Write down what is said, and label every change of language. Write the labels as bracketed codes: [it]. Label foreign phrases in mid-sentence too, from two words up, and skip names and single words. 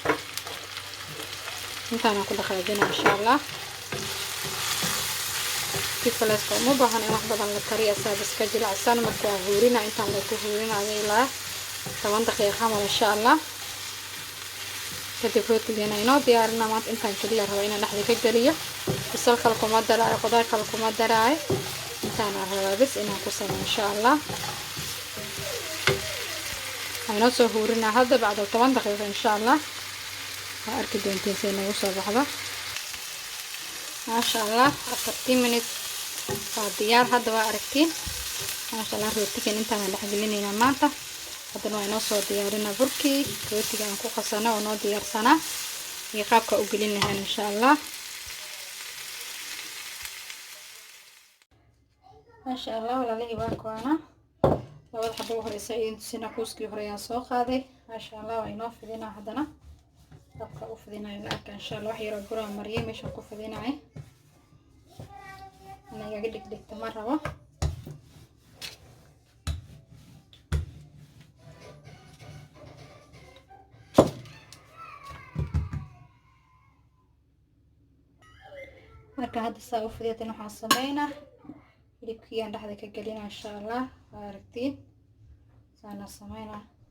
[so] intaana ku dhaqaajinaa [ar] إن شاء الله [so] bariiskii faleeska uma baahan in wax badan la kariyo asaab iska jilicsan marka waa huurina intaan la ku huurinayo ilaa 10 daqiiqo camal [ar] إن شاء الله [so] kadib rootigeena inoo diyaarina maanta intaan kaliya rabo inaan dhexda ka geliyo basal kale kuma daraayo qudaar kale kuma daraayo intaan rabaa bas inaan ku sameeyo [ar] إن شاء الله [so] ayna soo huurina hadda bacda 10 daqiiqo [ar] إن شاء الله [so] arki doontiin si nagu soo baxdo [ar] ما شاء الله [so] 30 minutes diyaar hadda waa aragtiin [ar] ما شاء الله [so] rootigan intaan dhex gelinayna maanta hadana waa inoo soo diyaarinaa burkii rootiga aan ku qasano oo noo diyaarsana iyo qaabka u gelin lahayn [ar] إن شاء الله ما شاء الله [so] walaalihii waa koona labada xabo horeysa sina kuuskii hore aan soo qaaday [ar] ما شاء الله [so] waa inoo fidinaa hadana dabka u fidinayo laakiin [ar] إن شاء الله [so] wax yar oo gura mariyay meesha ku fidinaay anaga dhigdhigta ma rabo marka hadda saa u fidiyay waxaan sameeynaa hilibkii aan dhexda ka gelina [ar] إن شاء الله [so] aragtiin saana sameeynaa